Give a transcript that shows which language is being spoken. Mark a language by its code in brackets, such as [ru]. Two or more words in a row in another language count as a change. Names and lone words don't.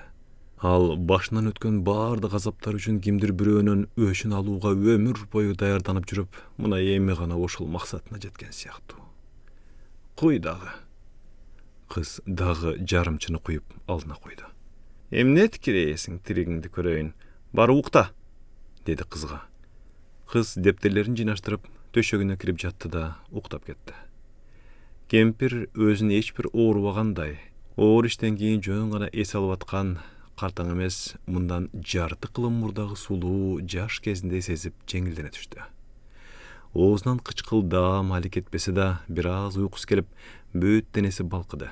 [ky] Ал башынан өткөн баардык азаптар үчүн кимдир бирөөнөн өчүн алууга өмүр бою даярданып жүрүп, мына эми гана ошол максатына жеткен сыяктуу. Куй дагы. Кыз дагы жарымчыны куюп алдына койду. Эмне тикирейсиң, тиригиңди көрөйүн. Бары укта, деди кызга. Кыз дептерлерин жыйыштырып төшөгүнө кирип жатты да уктап кетти. Кемпир өзүн эч бир оорубагандай, оор иштен кийин жөн гана эс алып аткан картаң эмес, мындан жарты кылым мурдагы сулуу жаш кезинде сезип жеңилдене түштү. Оозунан кычкылдаам али кетпесе да, бир аз уйкусу келип, бөт денеси балкыды.